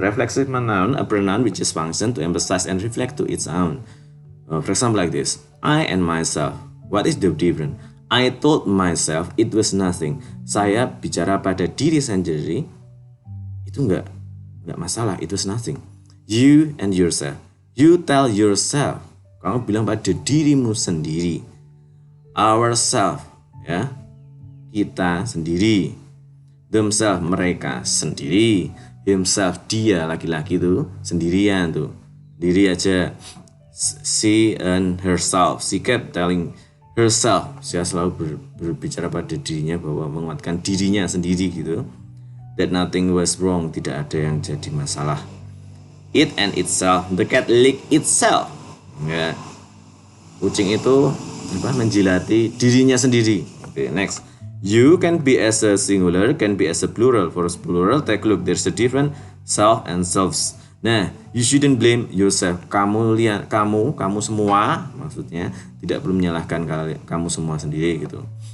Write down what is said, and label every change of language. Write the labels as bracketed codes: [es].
[en] Reflexive pronoun, a pronoun which is function to emphasize and reflect to its own. For example, like this. I and myself. What is the difference? I told myself it was nothing. [id] Saya bicara pada diri sendiri. Itu nggak masalah. [en] It was nothing. You and yourself. You tell yourself. [id] Kamu bilang pada dirimu sendiri. [en] Ourself, [id] ya, kita sendiri. [en] Themselves, [id] mereka sendiri. [en] Himself, [id] dia laki-laki tuh sendirian tuh, diri aja. [en] She and herself. She kept telling herself. [id] Saya selalu berbicara pada dirinya bahwa menguatkan dirinya sendiri gitu. [en] That nothing was wrong. [id] Tidak ada yang jadi masalah. [en] It and itself. The cat licked itself. [id] Ya. Kucing itu menjilati dirinya sendiri. [en] Okay, next. You can be as a singular, can be as a plural. For plural, take a look. There's a different self and selves. Nah, you shouldn't blame yourself. [id] Kamu semua, maksudnya tidak perlu menyalahkan kamu semua sendiri gitu.